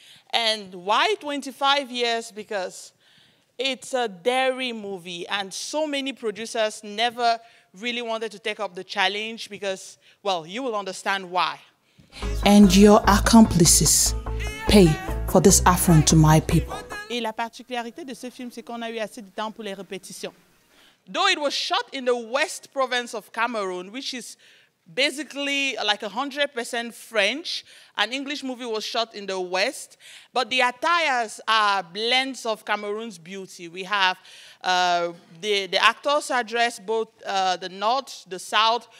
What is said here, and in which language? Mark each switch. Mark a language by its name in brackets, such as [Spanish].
[English] And why 25 years? Because it's a dairy movie, and so many producers never really wanted to take up the challenge because, well, you will understand why. And your accomplices pay for this affront to my people. [French] Et la particularité de ce film, c'est qu'on a eu assez de temps pour les répétitions. [English] Though it was shot in the West Province of Cameroon, which is basically like 100% French. An English movie was shot in the West, but the attires are blends of Cameroon's beauty. We have the actors are dressed both the North, the South.